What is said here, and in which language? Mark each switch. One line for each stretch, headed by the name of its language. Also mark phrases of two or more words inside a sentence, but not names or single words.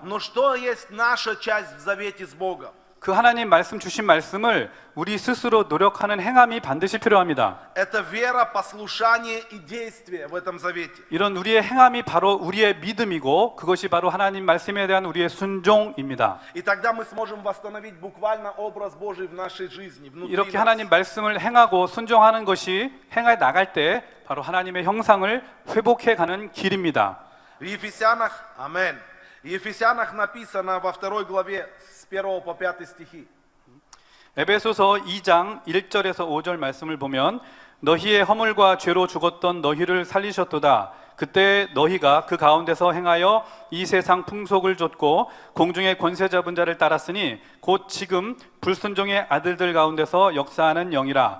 Russian: Но что есть наша часть в завете с Богом?
Korean: 그 하나님 말씀 주신 말씀을 우리 스스로 노력하는 행함이 반드시 필요합니다.
Russian: Это вера, послушание и действие в этом завете.
Korean: 이런 우리의 행함이 바로 우리의 믿음이고 그것이 바로 하나님 말씀에 대한 우리의 순종입니다.
Russian: И тогда мы сможем восстановить буквально образ Божий в нашей жизни, внутри
Korean: 이렇게
Russian: нас.
Korean: 하나님 말씀을 행하고 순종하는 것이 행해 나갈 때 바로 하나님의 형상을 회복해 가는 길입니다.
Russian: В Ефесянах, амен. В Ефесянах написано во 2 главе с 1 по 5 стихи.
Korean: 에베소서 2장 1절에서 5절 말씀을 보면 너희의 허물과 죄로 죽었던 너희를 살리셨도다. 그때 너희가 그 가운데서 행하여 이 세상 풍속을 좇고 공중의 권세 잡은 자를 따랐으니 곧 지금 불순종의 아들들 가운데서 역사하는 영이라.